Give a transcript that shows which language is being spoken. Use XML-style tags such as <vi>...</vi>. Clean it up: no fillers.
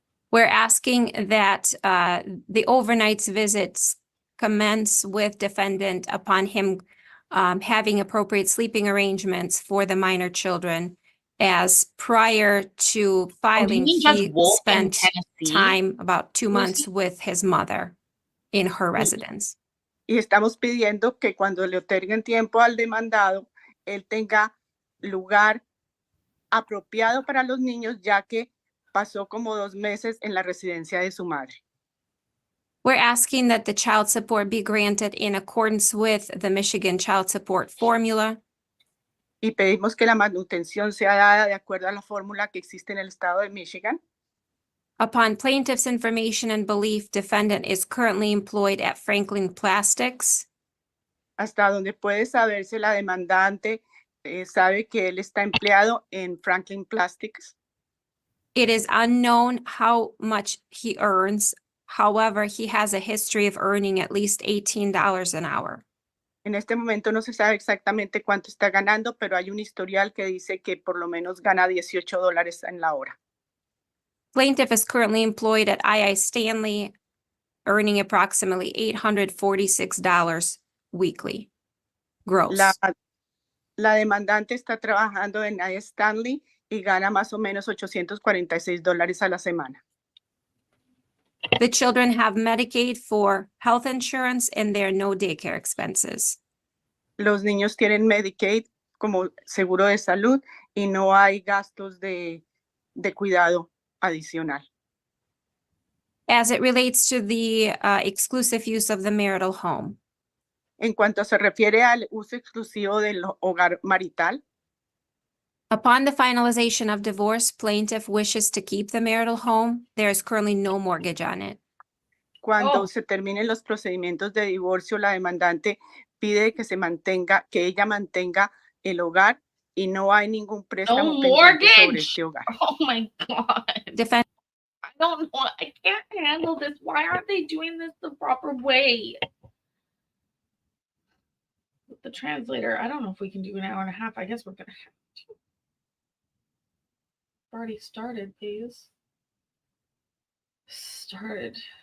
<en>We're asking that the overnight visits commence with defendant upon him having appropriate sleeping arrangements for the minor children, as prior to filing, he spent time, about 2 months, with his mother in her residence.</en> <es>Y estamos pidiendo que cuando le otorguen tiempo al demandado, él tenga lugar apropiado para los niños, ya que pasó como 2 meses en la residencia de su madre.</es> <en>We're asking that the child support be granted in accordance with the Michigan Child Support Formula.</en> <es>Y pedimos que la manutención sea dada de acuerdo a la fórmula que existe en el estado de Michigan.</es> <en>Upon plaintiff's information and belief, defendant is currently employed at Franklin Plastics.</en> <es>Hasta donde puede saberse, la demandante sabe que él está empleado en Franklin Plastics.</es> <en>It is unknown how much he earns. However, he has a history of earning at least $18 an hour.</en> <es>En este momento no se sabe exactamente cuánto está ganando, pero hay un historial que dice que por lo menos gana $18 en la hora.</es> <en>Plaintiff is currently employed at II Stanley, earning approximately $846 weekly gross.</en> <es>La demandante está trabajando en I. Stanley y gana más o menos $846 a la semana.</es> <en>The children have Medicaid for health insurance and there are no daycare expenses.</en> <es>Los niños tienen Medicaid como seguro de salud y no hay gastos de cuidado adicional.</es> <en>As it relates to the exclusive use of the marital home,</en> <es>En cuanto se refiere al uso exclusivo del hogar marital,</es> <en>upon the finalization of divorce, plaintiff wishes to keep the marital home. There is currently no mortgage on it.</en> <es>cuando</es> <en>Oh.</en> <es>se terminen los procedimientos de divorcio, la demandante pide que ella mantenga el hogar y no hay ningún préstamo pendiente sobre</es> <en>mortgage.</en> <es>este hogar.</es> <en>Oh my God. Defendant I don't know. I can't handle this. Why aren't they doing this the proper way? With the translator, I don't know if we can do an hour and a half. I guess we're going to have to. Already started, please. Started.</en>